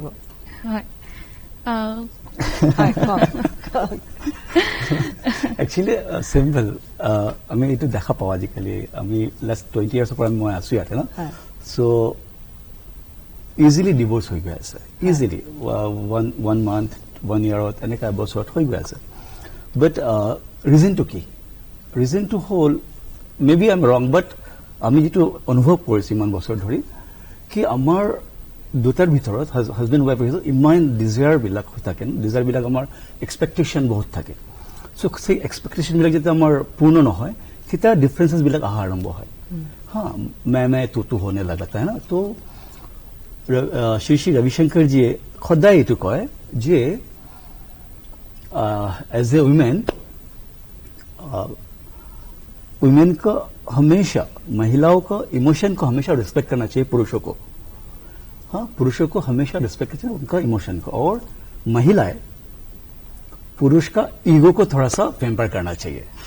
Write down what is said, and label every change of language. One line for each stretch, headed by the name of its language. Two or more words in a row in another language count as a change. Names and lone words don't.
Assamese: হয়,
English: actually simple,
Assamese: আমি এইটো দেখা পাওঁ আজিকালি, আমি
English: last 20 years
Assamese: পৰা মই আছো ইয়াতে ন,
English: so easily divorce
Assamese: হৈ গৈ আছে,
English: easily 1 month 1 year
Assamese: ত এনেকুৱা এবছৰত হৈ গৈ আছে। বাট ৰিজনটো কি? ৰিজনটো হ'ল
English: may be I am wrong, but
Assamese: আমি যিটো অনুভৱ কৰিছো ইমান বছৰ ধৰি, কি আমাৰ দুটাৰ ভিতৰত
English: husband wife
Assamese: ভিতৰত ইমান ডিজায়াৰবিলাক হৈ থাকে, ডিজায়াৰবিলাক আমাৰ এক্সপেক্টেশ্যন বহুত থাকে। চ' সেই এক্সপেক্টেশ্যনবিলাক যেতিয়া আমাৰ পূৰ্ণ নহয়, তেতিয়া ডিফাৰেঞ্চেছবিলাক অহা আৰম্ভ হয়।
Hindi: हा, मे तो होने लगता है ना।
Assamese: তো শ্ৰী ৰবিশংকৰজীয়ে সদায় এইটো কয় যে
English: as a woman
Hindi: को हमेशा, महिलाओं का इमोशन को हमेशा रिस्पेक्ट करना चाहिए पुरुषों को। हाँ, पुरुषों को हमेशा रिस्पेक्ट करना चाहिए उनका इमोशन को, और महिलाएं पुरुष का ईगो को थोड़ा सा पैम्पर करना चाहिए।